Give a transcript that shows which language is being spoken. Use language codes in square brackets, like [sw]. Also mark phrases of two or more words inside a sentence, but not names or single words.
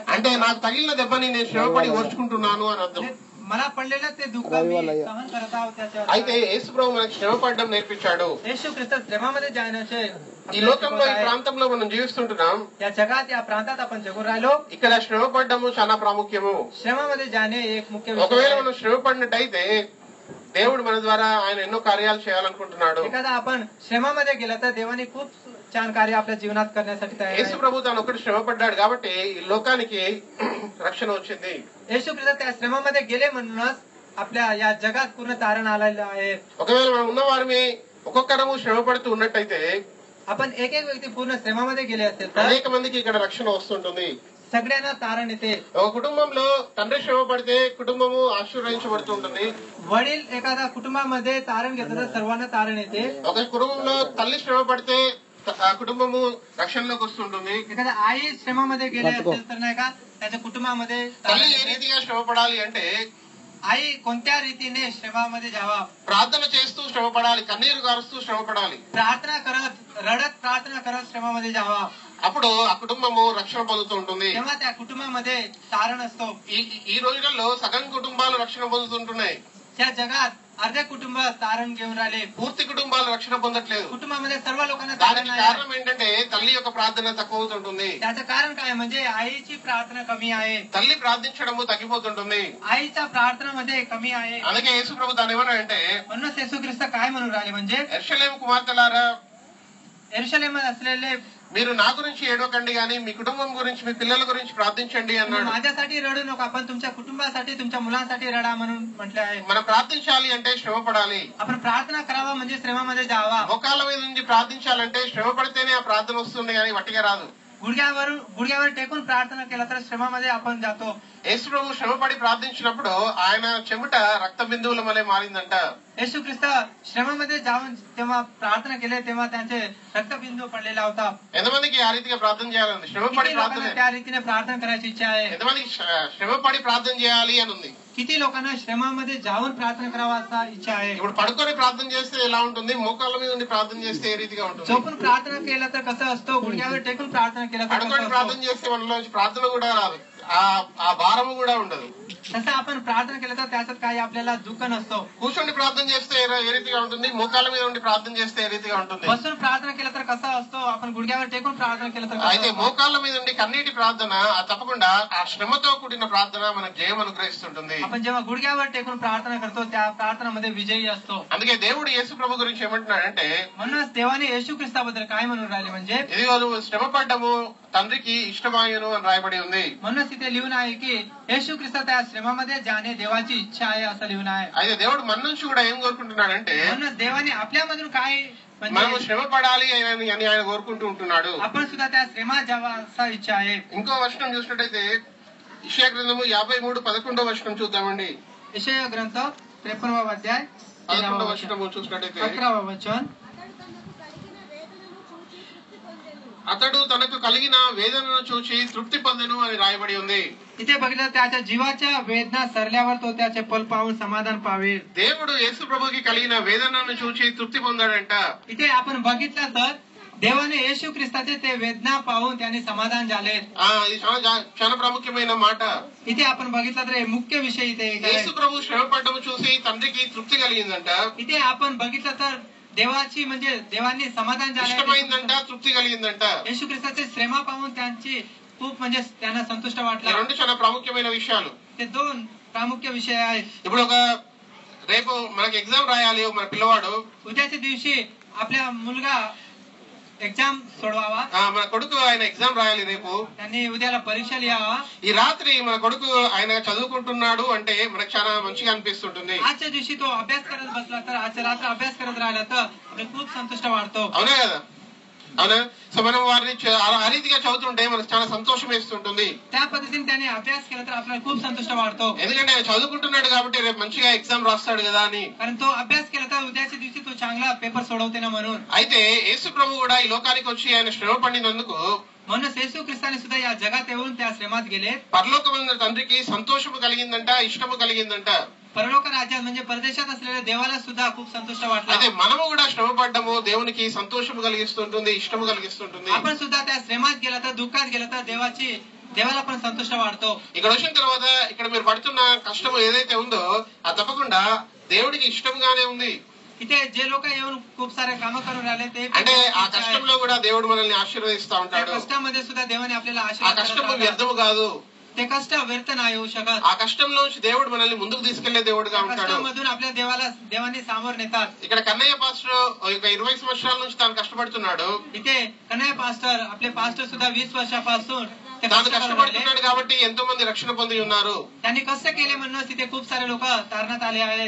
[te] అంటే నాకు తగిలిన దెబ్బని నేను శ్రమపడి ఓర్చుకుంటున్నాను అని అర్థం. [mr] मला पडलेलं ते दुःख मी सहन करत आहोत त्याच्यावर. [te] అయితే యేసు ప్రభు మనకి శ్రమ పడడం నేర్పించాడు. [mr] येशू ख्रिस्त श्रमामध्ये जाण्याचे [te] ఈ లోకంలో ఈ ప్రాంతంలో మనం జీవిస్తుంటున్నాం. [mr] या जगात या प्रांतात आपण जगून राहिलो. [te] ఇక్కడ శ్రమ పడడము చాలా ప్రాముఖ్యము. [mr] श्रमामध्ये जाणे एक मुख्य [te] ఒకవేళ [mr] विषय. [te] మనం శ్రమ పడినట్టయితే దేవుడు మన ద్వారా ఆయన ఎన్నో కార్యాలు చేయాలనుకుంటున్నాడు. [mr] एखादा आपण श्रमामध्ये गेला तर देवाने खूप छान कार्य आपल्या जीवनात करण्यासाठी तयार [te] యేసు [mr] आहे. [te] ప్రభు తాను ఒకటి శ్రమ పడ్డాడు కాబట్టి ఈ లోకానికి రక్షణ వచ్చింది. [mr] येशू ख्रिस्त त्या श्रमामध्ये गेले म्हणूनच आपल्या या जगात पूर्ण तारण आलेलं आहे. [te] ఒకవేళ మనం ఉన్న వారిని ఒక్కొక్కరము శ్రమ పడుతూ ఉన్నట్టయితే [mr] आपण एक एक व्यक्ती पूर्ण श्रमामध्ये गेले असेल तर [te] అనేక మందికి ఇక్కడ రక్షణ వస్తుంటుంది. [mr] सगळ्यांना तारण येते. [te] ఒక కుటుంబంలో తండ్రి శ్రమ పడితే కుటుంబము ఆశీర్వదించబడుతుంటుంది. [mr] वडील एखाद्या कुटुंबामध्ये तारण घेतात तर सर्वांना तारण येते. [te] ఒక కుటుంబంలో తల్లి శ్రమ పడితే ఆ కుటుంబము రక్షణలోకి వస్తుంటుంది. [mr] एखाद्या आई श्रमामध्ये गेले असेल तर नाही का त्याच्या कुटुंबामध्ये [te] తల్లి ఏ రీతిగా శ్రమ పడాలి అంటే, [mr] आई कोणत्या रीतीने श्रमामध्ये जावा? [te] ప్రార్థన చేస్తూ శ్రమ పడాలి, కన్నీరు గారుస్తూ శ్రమ పడాలి. [mr] प्रार्थना करत रडत प्रार्थना करत श्रमामध्ये जावा. [te] అప్పుడు ఆ కుటుంబము రక్షణ పొందుతూ ఉంటుంది. [mr] तेव्हा त्या कुटुंबामध्ये तारण असतो. [te] ఈ రోజులలో సగం కుటుంబాలు రక్షణ పొందుతుంటున్నాయి. [mr] त्या जगात अर्धे कुटुंब तारण घेऊन राहिले. [te] పూర్తి కుటుంబాలు రక్షణ పొందట్లేదు. [mr] कुटुंबामध्ये सर्व लोकांना तारण [te] దానికి [mr] नाही. [te] కారణం ఏంటంటే తల్లి యొక్క ప్రార్థన తక్కువ అవుతుంటుంది. [mr] त्याचं कारण काय म्हणजे आईची प्रार्थना कमी आहे. [te] తల్లి ప్రార్థించడము తగ్గిపోతుంటుంది. [mr] आईच्या प्रार्थनामध्ये कमी आहे. [te] అందుకే యేసు ప్రభు దాని ఏమన్నాడంటే, [mr] म्हणूनच येशू ख्रिस्त काय म्हणून राहिले म्हणजे [te] యెరూషలేము కుమార్తెలారా, [mr] यरूशलेमात असलेले [te] మీరు నా గురించి ఏడవకండి గాని మీ కుటుంబం గురించి, మీ పిల్లల గురించి ప్రార్థించండి అన్నాడు. [mr] माझ्यासाठी रडू नका पण तुमच्या कुटुंबासाठी तुमच्या मुलांसाठी रडा म्हणून म्हटले आहे. [te] మనం ప్రార్థించాలి అంటే శ్రమ పడాలి. [mr] आपण प्रार्थना करावा म्हणजे श्रमामध्ये जावा. [te] మోకాళ్ళ మీద నుంచి ప్రార్థించాలంటే శ్రమ పడితేనే ఆ ప్రార్థన వస్తుంది కానీ వట్టిగా రాదు. [mr] गुडघ्यावर टेकून प्रार्थना केला तर श्रमामध्ये आपण जातो. [te] యేసు ప్రభు శ్రమపడి ప్రార్థించినప్పుడు ఆయన చెమట రక్త బిందువుల వలె మారిందంట. [mr] येशू ख्रिस्त श्रमामध्ये जाऊन तेव्हा प्रार्थना केले तेव्हा त्यांचे रक्तबिंदू पडलेला होता. [te] ఎంతమందికి ఆ రీతిగా ప్రార్థన చేయాలని, శ్రమపడి [mr] किती [te] ప్రార్థన, [mr] लोकांना त्या रीतीने प्रार्थना करायची इच्छा आहे? [te] ఎంతమందికి శ్రమపడి ప్రార్థన చేయాలి అని ఉంది. [mr] किती लोकांना श्रमामध्ये जाऊन प्रार्थना करावा असा इच्छा आहे? [te] ఇప్పుడు పడుకొని ప్రార్థన చేస్తే ఎలా ఉంటుంది, మోకాళ్ళ మీద ఉండి ప్రార్థన చేస్తే ఏ రీతిగా ఉంటుంది? [mr] झोपून प्रार्थना केला तर कसं असतो, गुडघ्यावर टेकून प्रार्थना केला तर [te] పడుకొని [mr] कसं [te] ప్రార్థన [mr] असतो? [te] చేస్తే మనలోంచి ప్రార్థన కూడా రాదు, ఆ భారము కూడా ఉండదు. [mr] तसं आपण प्रार्थना केलं तर त्याच्यात काही आपल्याला दुःख नसतो. [te] కూర్చొని ప్రార్థన చేస్తే ఏ రీతిగా ఉంటుంది, మోకాళ్ళ మీద ఉండి ప్రార్థన చేస్తే ఏ రీతిగా ఉంటుంది? [mr] बसून प्रार्थना केलं तर कसं असतो, आपण गुडघ्यावर टेकून प्रार्थना केलं तर कसं [te] అయితే [mr] असतो? [te] మోకాళ్ళ మీద ఉండి కన్నీటి ప్రార్థన తప్పకుండా ఆ శ్రమతో కూడిన ప్రార్థన మనకు జయం అనుగ్రహిస్తుంటుంది. [mr] आपण जेव्हा गुडघ्यावर टेकून प्रार्थना करतो त्या प्रार्थनामध्ये विजयी असतो. [te] అందుకే దేవుడు యేసు ప్రభు గురించి ఏమంటున్నాడంటే, [mr] म्हणूनच देवाने येशू ख्रिस्ताबद्दल काय म्हणून राहिले म्हणजे [te] ఇదిగో నువ్వు శ్రమ పడ్డము తండ్రికి ఇష్టమాయను అని రాయబడి ఉంది. [mr] म्हणूनच तिथे लिहून आहे की येशू ख्रिस्त त्या श्रमामध्ये जाणे देवाची इच्छा आहे असं लिहून आहे. [te] అయితే దేవుడు మన నుంచి కూడా ఏం కోరుకుంటున్నాడంటే, [mr] म्हणून देवाने आपल्यामधून काय [te] మనము [mr] म्हणजे [te] శ్రమ పడాలి అని ఆయన కోరుకుంటూ ఉంటున్నాడు. [mr] आपण सुद्धा त्या श्रमात जावा असा इच्छा आहे. [te] ఇంకో వచనం చూసినట్టయితే యెషయా గ్రంథము 53:11 వచనం చూద్దామండి. [mr] यशाया ग्रंथ 53వ अध्याय [te] 11వ వచనము చూసినట్టయితే, [mr] 11వ वचन [te] అతడు తనకు కలిగిన వేదనను చూచి తృప్తి పొందెను అని రాయబడి ఉంది. [mr] इथे बघितलं त्याच्या जीवाच्या वेदना सरल्यावर तो त्याचे फल पाहून समाधान पावे. [te] దేవుడు యేసు ప్రభుకి కలిగిన వేదనను చూచి తృప్తి పొందాడంట. [mr] इथे आपण बघितलं तर देवाने येशू ख्रिस्ताचे ते वेदना पाहून त्याने समाधान झाले. [te] ఇది చాలా ప్రాముఖ్యమైన మాట. [mr] इथे आपण बघितलं तर हे मुख्य विषय इथे एक आहे. [te] యేసు ప్రభు శ్రమ పడ్డము చూసి తండ్రికి తృప్తి కలిగిందంట, [mr] इथे आपण बघितलं तर देवाची म्हणजे देवांनी समाधान [te] ఇష్టమైందంట, [mr] झालं. [te] తృప్తి కలిగిందంట. [mr] येशू ख्रिस्ताचे श्रमा पाहून त्यांची खूप म्हणजे त्यांना संतुष्ट [te] ఈ [mr] वाटला. [te] రెండు చాలా ప్రాముఖ్యమైన విషయాలు. [mr] ते दोन प्रामुख्य विषय आहेत. [te] ఇప్పుడు రేపు మనకి ఎగ్జామ్ రాయాలి మన పిల్లవాడు, [mr] उद्याच्या दिवशी आपल्या मुलगा एक्झाम सोडवावा. [te] మన కొడుకు ఆయన ఎగ్జామ్ రాయాలి రేపు. [mr] त्यांनी उद्याला परीक्षा लिहावा. [te] ఈ రాత్రి మన కొడుకు ఆయన చదువుకుంటున్నాడు అంటే మనకు చాలా మంచిగా అనిపిస్తుంటుంది. [mr] आजच्या दिवशी तो अभ्यास करत बसला तर आजच्या रात्र अभ्यास करत राहिला तर आपल्याला खूप संतुष्ट वाटतो. [te] అవునా కదా? అవునా? సో మనం వారిని ఆ రీతిగా చదువుతుంటే మనకు చాలా సంతోషం వేస్తుంటుంది. [mr] त्या पद्धतीने त्याने अभ्यास केला तर आपल्याला खूप संतुष्ट वाटतो. [te] ఎందుకంటే ఆయన చదువుకుంటున్నాడు కాబట్టి రేపు మంచిగా ఎగ్జామ్ రాస్తాడు కదా అని. [mr] कारण तो अभ्यास केला तर उद्याच्या दिवशी तो चांगला पेपर सोडवते ना म्हणून. [te] అయితే యేసు ప్రభు కూడా ఈ లోకానికి వచ్చి ఆయన శ్రమ పడినందుకు [mr] म्हणून येशू ख्रिस्ताने सुद्धा या जगात येऊन त्या श्रमात गेले. [te] పరలోకమైన తండ్రికి సంతోషము కలిగిందంట, ఇష్టము కలిగిందంట. [mr] परलोक राज्यात म्हणजे परदेशात असलेल्या देवाला सुद्धा खूप संतुष्ट वाटला. [te] అయితే మనము కూడా శ్రమ పడ్డము దేవునికి సంతోషము కలిగిస్తుంటుంది, ఇష్టము కలిగిస్తుంటుంది. [mr] आपण सुद्धा त्या श्रमात गेला तर दुःखात गेला तर देवाला पण संतुष्ट वाटतो. [te] ఇక్కడ వచ్చిన తర్వాత ఇక్కడ మీరు పడుతున్న కష్టము ఏదైతే ఉందో అది తప్పకుండా దేవుడికి ఇష్టంగానే ఉంది. [mr] इथे जे लोक येऊन खूप सारे कामं करून राहिले ते [te] అంటే ఆ కష్టంలో కూడా దేవుడు మనల్ని ఆశీర్వదిస్తా ఉంటాడు. [mr] कष्टामध्ये सुद्धा देवाने आपल्याला [te] ఆ [mr] आशीर्वाद [te] కష్టము వ్యర్థము కాదు. [mr] ते कष्ट व्यर्थ नाही होऊ शकत. [te] ఆ కష్టంలో నుంచి దేవుడు మనల్ని ముందుకు తీసుకెళ్లే దేవుడుగా ఉంటాడు. [mr] कष्टामधून आपल्या देवाने सामोर नेतात. [te] ఇక్కడ కన్నయ్య పాస్టర్ ఒక 20 సంవత్సరాల నుంచి తాను కష్టపడుతున్నాడు. [mr] इथे कन्हैया पास्टर आपले पास्टर सुद्धा 20 वर्षापासून [te] తాను కష్టపడుతున్నాడు కాబట్టి ఎంతో మంది రక్షణ పొంది ఉన్నారు. [mr] त्यांनी कष्ट केले म्हणून तिथे खूप सारे लोक तारणात आले आहेत.